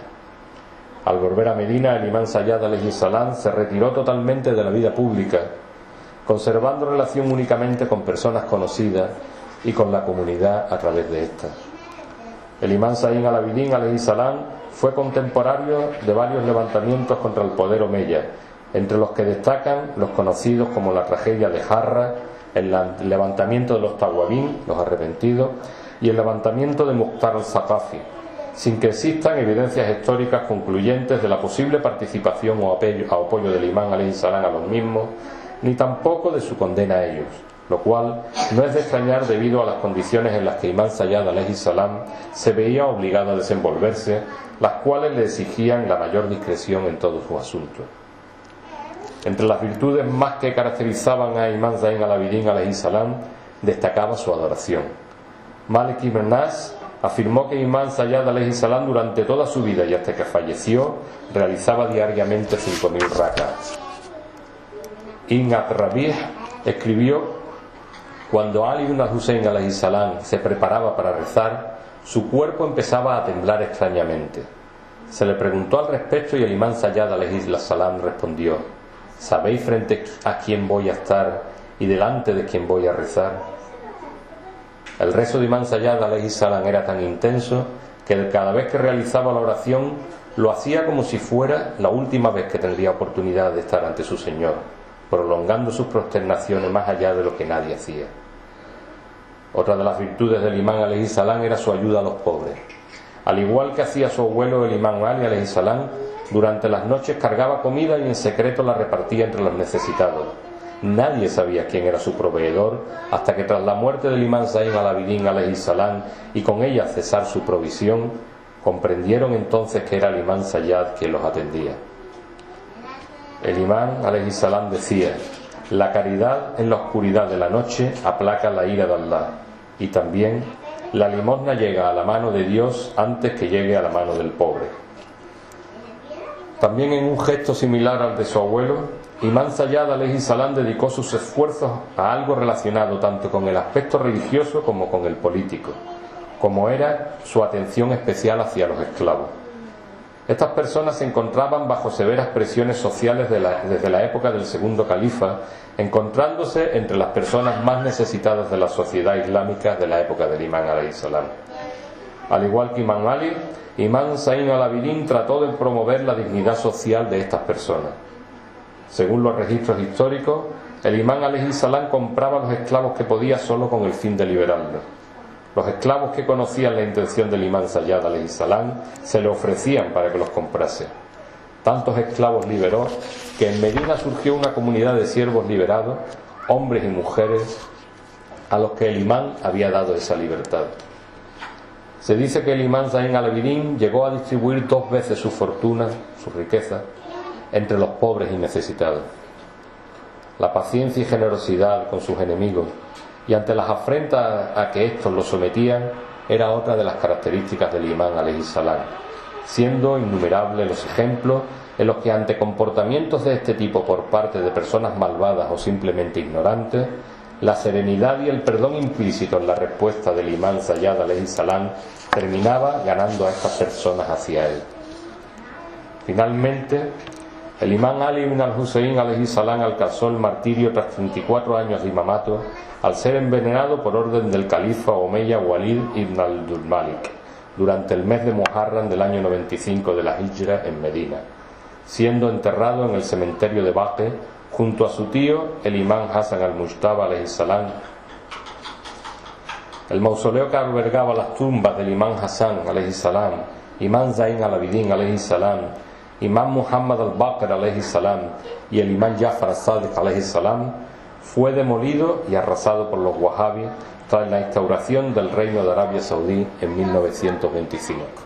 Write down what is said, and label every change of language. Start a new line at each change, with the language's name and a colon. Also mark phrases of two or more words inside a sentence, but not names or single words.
Spanish: Al volver a Medina, el imán Sayyad
Arabic: عليه السلام
Spanish: se retiró totalmente de la vida pública, conservando relación únicamente con personas conocidas y con la comunidad a través de esta. El imán Zayn al-Abidin
Arabic: عليه السلام
Spanish: fue contemporáneo de varios levantamientos contra el poder omeya, entre los que destacan los conocidos como la tragedia de Harra, el levantamiento de los Tawabin, los arrepentidos, y el levantamiento de Mukhtar al-Saqafi, sin que existan evidencias históricas concluyentes de la posible participación o apoyo del imán
Arabic: عليه السلام
Spanish: a los mismos, ni tampoco de su condena a ellos, lo cual no es de extrañar debido a las condiciones en las que Imán Sayyad
Arabic: عليه السلام
Spanish: se veía obligado a desenvolverse, las cuales le exigían la mayor discreción en todos sus asuntos. Entre las virtudes más que caracterizaban a Imán Zayn al-Abidin
Arabic: عليه السلام
Spanish: destacaba su adoración. Malik ibn Nas afirmó que Imán Sayyad
Arabic: عليه السلام
Spanish: durante toda su vida y hasta que falleció realizaba diariamente 5000 rak'ats. Ibn At-Rabih escribió: cuando Ali ibn al-Hussein
Arabic: عليه السلام
Spanish: se preparaba para rezar, su cuerpo empezaba a temblar extrañamente. Se le preguntó al respecto y el imán Sayyad
Arabic: عليه السلام
Spanish: respondió: ¿sabéis frente a quién voy a estar y delante de quién voy a rezar? El rezo de Imán Sayyad
Arabic: عليه السلام
Spanish: era tan intenso que cada vez que realizaba la oración lo hacía como si fuera la última vez que tendría oportunidad de estar ante su Señor, prolongando sus prosternaciones más allá de lo que nadie hacía. Otra de las virtudes del imán
Arabic: عليه السلام
Spanish: era su ayuda a los pobres. Al igual que hacía su abuelo el imán Ali
Arabic: عليه السلام,
Spanish: Durante las noches cargaba comida y en secreto la repartía entre los necesitados. Nadie sabía quién era su proveedor hasta que tras la muerte del imán Zayn al-Abidin
Arabic: عليه السلام
Spanish: y con ella cesar su provisión, comprendieron entonces que era el imán Sayyad quien los atendía. El imán
Arabic: عليه السلام
Spanish: decía: la caridad en la oscuridad de la noche aplaca la ira de Allah, y también la limosna llega a la mano de Dios antes que llegue a la mano del pobre. También en un gesto similar al de su abuelo, Imán Sayyad
Arabic: عليه السلام
Spanish: dedicó sus esfuerzos a algo relacionado tanto con el aspecto religioso como con el político, como era su atención especial hacia los esclavos. Estas personas se encontraban bajo severas presiones sociales desde la época del segundo califa, encontrándose entre las personas más necesitadas de la sociedad islámica de la época del imán
Arabic: عليه السلام.
Spanish: Al igual que Imán Ali, Imán Zayn al-Abidin trató de promover la dignidad social de estas personas. Según los registros históricos, el imán
Arabic: عليه السلام
Spanish: compraba los esclavos que podía solo con el fin de liberarlos. Los esclavos que conocían la intención del imán Sayyad
Arabic: عليه السلام
Spanish: se le ofrecían para que los comprase. Tantos esclavos liberó que en Medina surgió una comunidad de siervos liberados, hombres y mujeres, a los que el imán había dado esa libertad. Se dice que el imán Zayn al-Abidin llegó a distribuir 2 veces su fortuna, su riqueza, entre los pobres y necesitados. La paciencia y generosidad con sus enemigos y ante las afrentas a que éstos lo sometían era otra de las características del imán
Arabic: عليه السلام,
Spanish: siendo innumerables los ejemplos en los que ante comportamientos de este tipo por parte de personas malvadas o simplemente ignorantes, la serenidad y el perdón implícito en la respuesta del imán Sayyad
Arabic: عليه السلام
Spanish: terminaba ganando a estas personas hacia él. Finalmente, el imán Ali ibn al-Husayn
Arabic: عليه السلام
Spanish: alcanzó el martirio tras 34 años de imamato al ser envenenado por orden del califa Omeya Walid ibn Abdul Malik durante el mes de Muharram del año 95 de la Hijra en Medina, siendo enterrado en el cementerio de Baqi junto a su tío el imán Hasan al-Mujtaba
Arabic: عليه السلام.
Spanish: El mausoleo que albergaba las tumbas del imán Hasan
Arabic: عليه السلام,
Spanish: imán Zayn al-Abidin
Arabic: عليه السلام,
Spanish: imán Muhammad al-Baqir
Arabic: عليه السلام
Spanish: y el imán Jafar al-Sadiq
Arabic: عليه السلام
Spanish: fue demolido y arrasado por los wahhabis tras la instauración del reino de Arabia Saudí en 1925.